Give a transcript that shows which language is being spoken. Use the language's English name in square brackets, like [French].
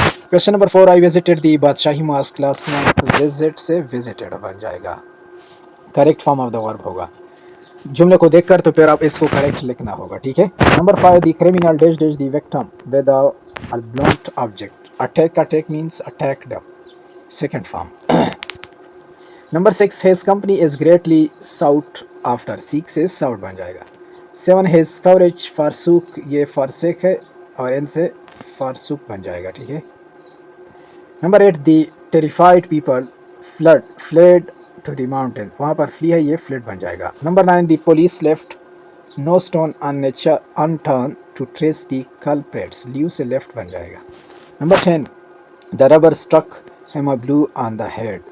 [Urdu] Question number 4، [English] I visited the Badshahi mosque last month. [Urdu] Visit سے visited بن جائے گا، [English] correct form of the verb [Urdu] ہوگا. جملے کو دیکھ کر تو پھر آپ اس کو کریکٹ لکھنا ہوگا، ٹھیک ہے. Number 5، [English] The criminal dash dash the victim with a blunt object. [Urdu] Attack, attack means attacked, second form. [English] Number 6، his company is greatly sought after. [Urdu] seek سے sought بن جائے گا. 7، [English] his courage forsook، [Urdu] یہ forsake ہے اور ان سے forsook بن جائے گا، ٹھیک ہے. [English] Number 8، the terrified people fled to the mountain. [Urdu] وہاں پر flee ہے، یہ fled بن جائے گا. [English] Number 9، the police left no stone unturned to trace the culprits. [Urdu] leave سے left بن جائے گا. [English] Number 10، the rubber struck him a blow on the head.